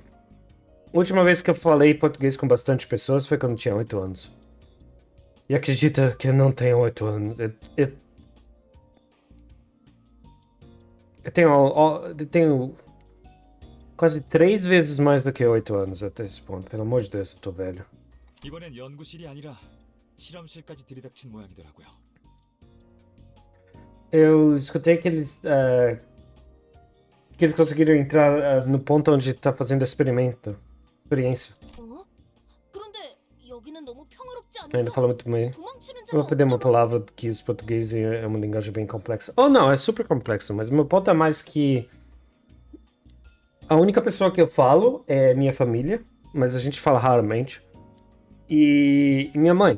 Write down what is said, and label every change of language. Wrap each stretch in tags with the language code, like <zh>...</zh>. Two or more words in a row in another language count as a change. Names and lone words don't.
<pt>A última vez que eu falei português com bastante pessoas foi quando eu tinha 8 anos. E acredita que eu não tenho 8 anos. Eu tenho quase 3 vezes mais do que 8 anos até esse ponto. Pelo amor de Deus, eu tô velho.</pt> <ko>이번엔 연구실이 아니라 실험실까지 들이닥친 모양이더라고요.</ko> <pt>Eu escutei que eles conseguiram entrar no ponto onde tá fazendo experiência.</pt> <ko>그런데 여기는 너무 평화롭지</ko> <pt>Ainda</pt> <ko>않을까?</ko> <pt>fala muito bem.</pt> <ko>도망치는</ko> <pt>Eu vou perder uma palavra que os portugueses é uma linguagem bem complexa. Oh, não, é super complexo, mas meu ponto é mais que a única pessoa que eu falo é minha família, mas a gente fala raramente, e minha mãe.</pt>